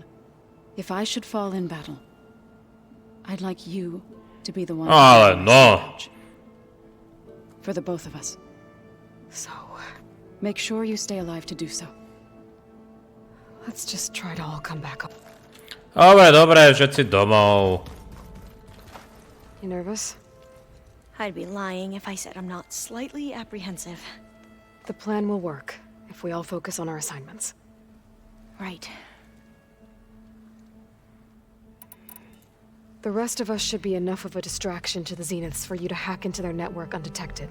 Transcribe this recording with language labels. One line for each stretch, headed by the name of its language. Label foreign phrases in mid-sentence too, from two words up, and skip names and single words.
English: If I should fall in battle, I'd like you to be the one.
Slovak: Ale no.
English: For the both of us. So, Make sure you stay alive to do so. let's just try to all come back up.
Slovak: Dobre, všetci domov.
English: You nervous? I'd be lying if I said I'm not slightly apprehensive. The plan will work if we all focus on our assignments. Right. The rest of us should be enough of a distraction to the Zeniths for you to hack into their network undetected.